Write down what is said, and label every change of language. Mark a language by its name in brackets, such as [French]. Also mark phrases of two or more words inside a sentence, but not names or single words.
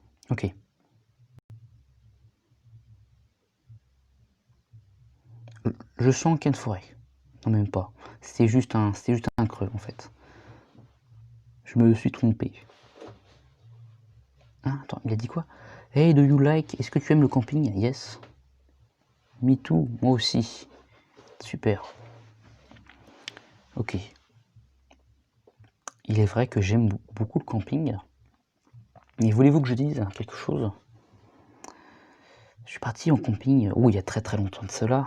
[French] Ok. Je sens qu'il y a une forêt. Non, même pas. C'était juste un creux, en fait. Je me suis trompé. Ah, attends, il a dit quoi? [English] Hey, do you like? [French] Est-ce que tu aimes le camping? [English] Yes. Me too, [French] moi aussi. Super. Ok. Il est vrai que j'aime beaucoup le camping. Mais voulez-vous que je dise quelque chose? Je suis parti en camping, il y a très très longtemps de cela.